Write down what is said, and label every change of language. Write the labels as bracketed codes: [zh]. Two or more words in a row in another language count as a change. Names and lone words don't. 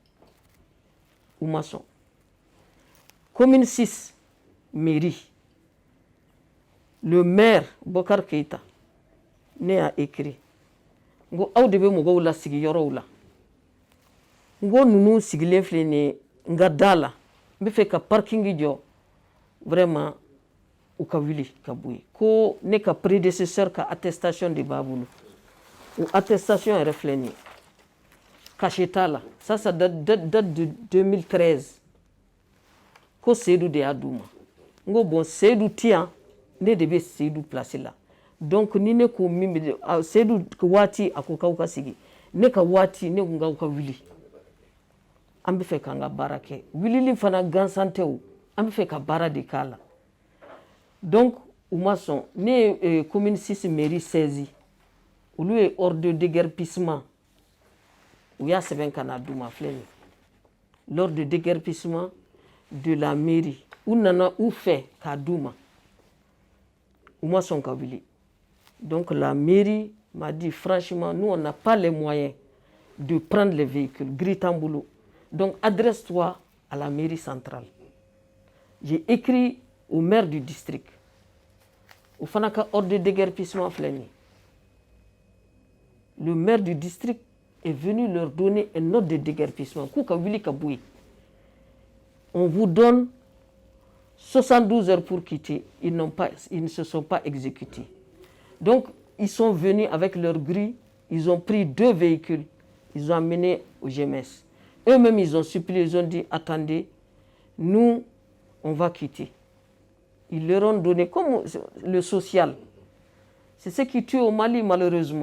[bm] u ma sɔn commune 6 mairie [fr] le maire [bm] Bokar Keita ne y'a écrit n ko aw de bɛ mɔgɔw lasigi yɔrɔw la n ko ninnu sigilen filɛ nin ye n ka da la n bɛ fɛ ka parking jɔ vraiment u ka wuli ka bɔ yen ko ne ka prédécesseur ka attestation de b'a bolo o attestation yɛrɛ filɛ nin ye cachet t'a la [fr] ça date de 2013 [bm] ko Seydou de y'a d'u ma n ko bon Seydou tɛ yan ne de bɛ Seydou place la donc ni ne ko min bɛ Seydou waati a ko k'aw ka sigi ne ka waati ne ko k'aw ka wuli an bɛ fɛ k'an ka baara kɛ wulili fana gansan tɛ o an bɛ fɛ ka baara de k'a la donc u ma sɔn ne ye commune 6 mairie saisi olu ye [fr] ordre de déguerpissement [bm] u y'a sɛbɛn ka na d'u ma filɛ nin [fr] l'ordre de déguerpissement de la mairie [bm] u nana u fɛ k'a d'u ma u ma sɔn ka wuli [fr] donc la mairie m'a dit franchement nous on n'a pas les moyens de prendre les véhicules gris [bm] t'an bolo [fr] donc adresse-toi à la mairie centrale j'ai écrit au maire du district [bm] o fana ka [fr] ordre de déguerpissement [bm] filɛ nin ye [fr] le maire du district est venu leur donner un ordre de déguerpissement [bm] k'u ka wuli ka bɔ yen [fr] on vous donne 72 heures pour quitter ils ne se sont pas exécutés donc ils sont venus avec leur grille ils ont pris 2 véhicules ils ont amené au GMS eux-mêmes ils ont supplié ils ont dit attendez nous on va quitter ils leur ont donné comme le social C'est ce qui tue au Mali, malheureusement.